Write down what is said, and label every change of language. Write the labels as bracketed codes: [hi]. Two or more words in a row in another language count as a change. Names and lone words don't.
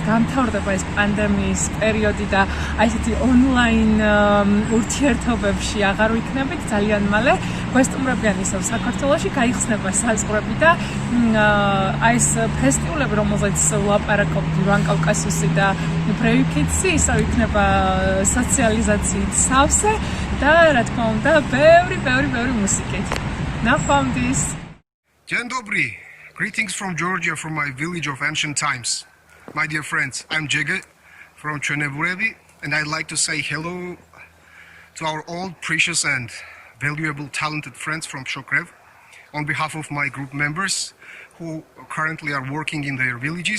[ka] გამთავრდება ეს პანდემიის პერიოდი და აი ესეთი ონლაინ ურთიერთობებში აღარ ვიქნებით, ძალიან მალე გვესტუმრებიან ისევ საქართველოში, გაიხსნება საზღვრები და აი ეს ფესტივალები, რომელზეც ვლაპარაკობთ ივან კავკასიუსი და Brave Kids-ი, ისევ იქნება სოციალიზაციით სავსე და რა თქმა უნდა, ბევრი მუსიკით. ნახვამდის. [pl] Dzień dobry. [en] Greetings from Georgia, from my village of ancient times. My dear friends, I'm Jege from Chenevurevi, and I'd like to say hello to our old, precious, and valuable, talented friends from Shokrev on behalf of my group members who currently are working in their villages.